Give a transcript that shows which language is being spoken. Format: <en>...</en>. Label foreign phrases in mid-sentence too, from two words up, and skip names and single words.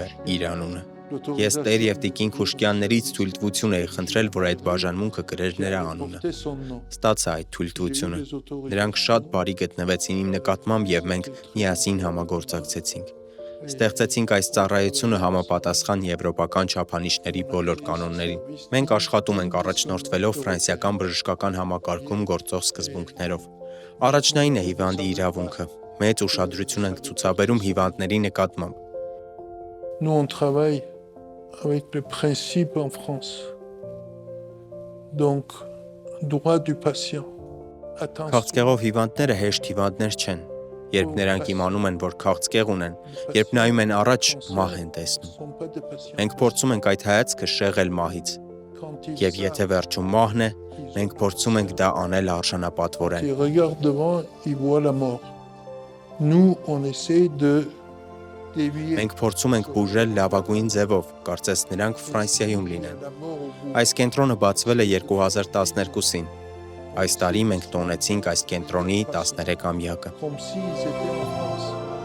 <hy>է իր անունը։ Ես տեր և տիկին Քուշկյաններից թույլտվություն էի խնդրել, որ այդ բաժանմունքը կրեր նրա անունը։ Ստացա այդ թույլտվությունը։ Նրանք շատ բարի գտնվեցին իմ նկատմամբ և մենք միասին համագործակցեցինք։ Ստեղծեցինք այս ծառայությունը համապատասխան եվրոպական չափանիշների բոլոր կանոններին։ Մենք աշխատում ենք առաջնորդվելով ֆրանսիական բժշկական համակարգում գործող սկզբունքներով։ Առաջնային է հիվանդի իրավունքը։ Մեծ ուշադրություն ենք ցուցաբերում հիվանդների նկատմամբ։</hy> <fr>Nous on travaille avec le principe en France. Donc, droit du patient.</fr> <hy>Քաղցկեղով հիվանդները հեշտ հիվանդներ չեն։ Երբ նրանք իմանում են, որ քաղցկեղ ունեն, երբ նայում են առաջ, մահ են տեսնում։ Մենք փորձում ենք այդ հայացքը շեղել մահից։ Եվ եթե վերջում մահն է, մենք փորձում ենք դա անել արժանապատվորեն։</hy> <fr>Ils regardent devant, ils voient la mort. Nous, on essaie de dévier.</fr> <hy>Մենք փորձում ենք բուժել լավագույն ձևով, կարծես նրանք Ֆրանսիայում լինեն։ Այս կենտրոնը բացվել է 2012-ին։ Այս տարի մենք տոնեցինք այս կենտրոնի 13-ամյակը։</hy> <fr>Comme s'ils étaient en France.</fr>